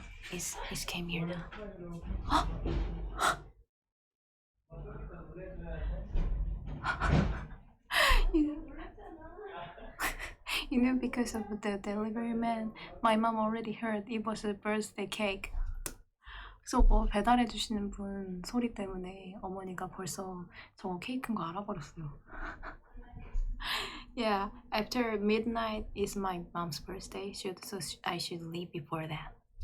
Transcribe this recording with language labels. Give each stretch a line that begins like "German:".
English: He's came here now. You know, because of the delivery man, my mom already heard it was a birthday cake.
Korean: 그래서 배달해 주시는 분 소리 때문에 어머니가 벌써 저거 케이크인 거 알아버렸어요.
English: Yeah, after midnight is my mom's birthday, so I should leave before that.